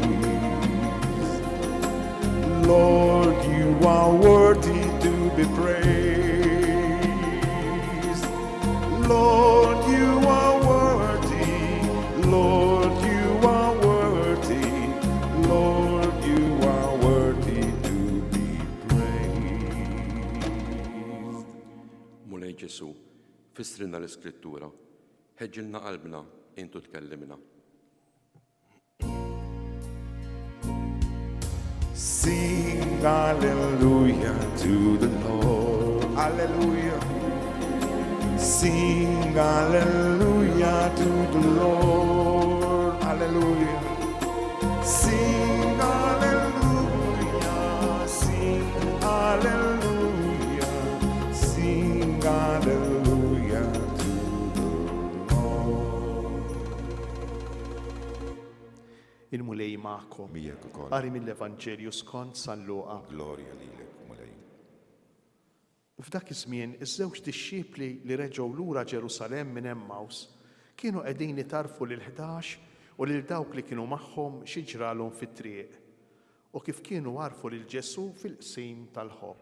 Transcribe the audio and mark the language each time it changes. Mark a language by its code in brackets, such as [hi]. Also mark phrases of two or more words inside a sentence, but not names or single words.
[en] Lord, you are worthy to be praised. Lord, you are worthy. Lord, you are worthy. Lord, you are worthy to be praised. [mt] Mulej Ġesu, fissrinna l-Iskrittura, ħeġġilna qalbna intu tkellimna. [en] Sing hallelujah to the Lord. Hallelujah. Sing hallelujah to the Lord. Hallelujah. Sing hallelujah. Sing hallelujah. Sing hallelujah to the Lord. [mt] Il-mulej ma'kom. Mijak ukoll. Qari mill-Evanġelju skont San Luqa. Glorja lilek, mulej. F'dak iż-żmien, iż-żewġ dixxiepli li reġgħu lura Ġerusalemm minn Emmaus kienu qegħdin itarfu lil 11 u lil dawk li kienu magħhom xi ġralhom fit-triq u kif kienu għarfu lil Ġesu fil-qsim tal-ħobs.